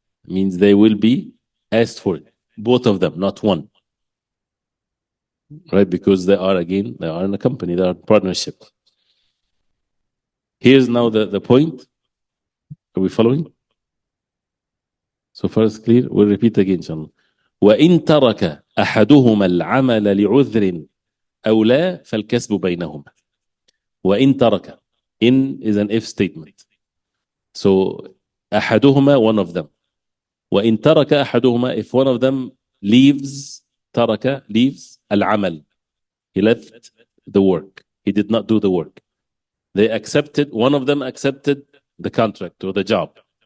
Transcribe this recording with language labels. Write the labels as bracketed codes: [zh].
[en] It means they will be asked for it. Both of them, not one. Right? Because they are in a company, they are partnership. Here's now the point. Are we following? So far it's clear. We'll repeat again, inshallah. [ar] وإن ترك أحدهما العمل لعذر أو لا فالكسب بينهما. [en] وإن ترك. In is an if statement. So أحدهما, one of them. [ar] وإن ترك أحدهما, [en] if one of them leaves, ترك, leaves العمل. He left the work. He did not do the work. One of them accepted the contract or the job.